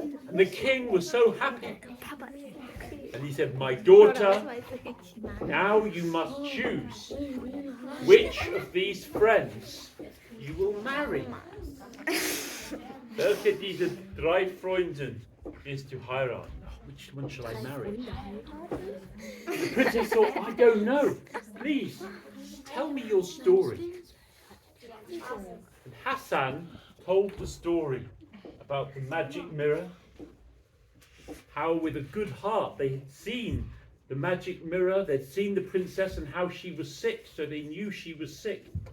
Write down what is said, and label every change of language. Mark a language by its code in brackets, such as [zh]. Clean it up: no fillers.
[en] And the king was so happy. And he said, my daughter, now you must choose which of these friends you will marry. [de] Welche dieser drei Freunden ist du heiraten? [en] Which one shall I marry? The princess thought, I don't know. Please, tell me your story. And Hassan told the story about the magic mirror, how with a good heart they had seen the magic mirror, they'd seen the princess and how she was sick, so they knew she was sick.